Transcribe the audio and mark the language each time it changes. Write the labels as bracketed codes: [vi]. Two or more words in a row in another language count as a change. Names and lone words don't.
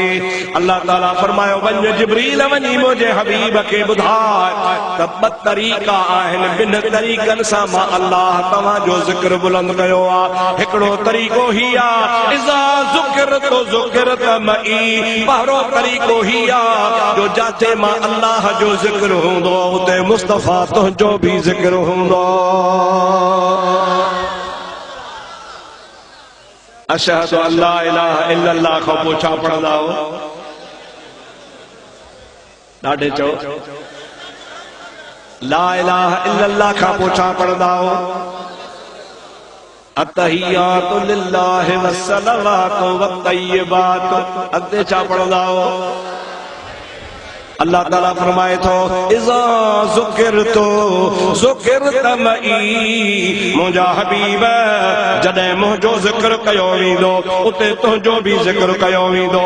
[sd] अल्लाह ताला फरमायो, वञ जिब्रील वञी मुंहिंजे हबीब खे ॿुधाए त ॿ तरीक़ा आहिनि, ॿिनि तरीक़नि सां मां अल्लाह तव्हांजो ज़िक्र बुलंद कयो आहे। हिकिड़ो तरीक़ो ही आहे, [ar] إذا ذكرت ذكرت معي, [sd] पहिरों तरीक़ो ही आहे जो जाते मां अल्लाह जो ज़िक्र हूंदो उते मुस्तफ़ा तुंहिंजो बि ज़िक्र हूंदो। [ar] أشهد أن لا إله إلا الله [sd] खां पोइ छा पढ़ंदा हो? ॾाढे चओ, [ar] لا إله إلا الله [sd] खां पोइ छा पढ़ंदा हो? [ar] التحيات لله والصلوات والطيبات. [sd] अॻिते छा पढ़ंदा हो? अल्लाह ताला फरमाए थो, [ar] إذا ذكرت ذكرت معي, [sd] मुंहिंजा हबीब जॾहिं मुंहिंजो ज़िक्र कयो वेंदो उते तुंहिंजो बि ज़िक्र कयो वेंदो।